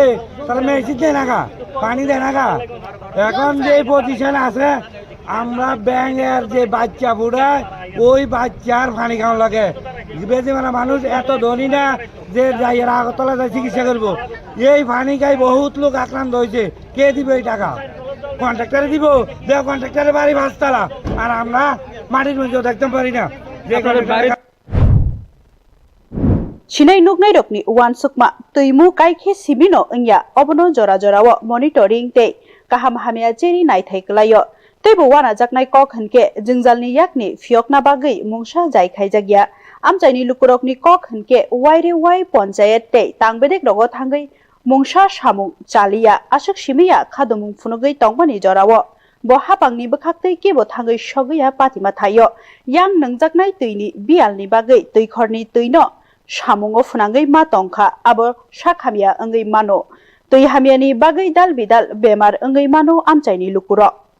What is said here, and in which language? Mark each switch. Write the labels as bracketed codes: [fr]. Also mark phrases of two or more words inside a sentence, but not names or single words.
[bn] তারা মেশিন দেয় না গা পানি দেয় না গা এখন যে পজিশন আছে আমরা ব্যাঙের যে বাচ্চা বুড়ায় ওই বাচ্চার পানি খাওয়া লাগে বেশি মানে মানুষ এত ধনী না যে যাই আগরতলা যায় চিকিৎসা করবো এই পানি খাই বহুত লোক আক্রান্ত হয়েছে কে দিবে এই টাকা কন্ট্রাক্টারে দিব দেখ কন্ট্রাক্টারের বাড়ি ভাঁজতালা আর আমরা মাটির মধ্যেও দেখতে পারি না [trp] Chinai nuknai rokni uwan sukma tuimu kaikhe simino engya obono jora-jorawo monitoring te kaham hamia jeri naithai klayo teibo wana jaknai kok hanke jingjalni yakni fiokna bagai mungsa jai khaijagya amchaini lukurokni kok hanke waire wai panchayat te tangbedek rogo thangai mungsa samung chalia asuk simiya khadumung funugei tongmani jorawo bo hapangni bokhaktei kebo thangai sogya patima thayo yang nangjaknai tuini bialni bagai tuikhorni tuino samungo funangai ma tongkha abo sakhamia angai mano tui hamiani bagai dal bidal bemar angai mano amchaini lukuro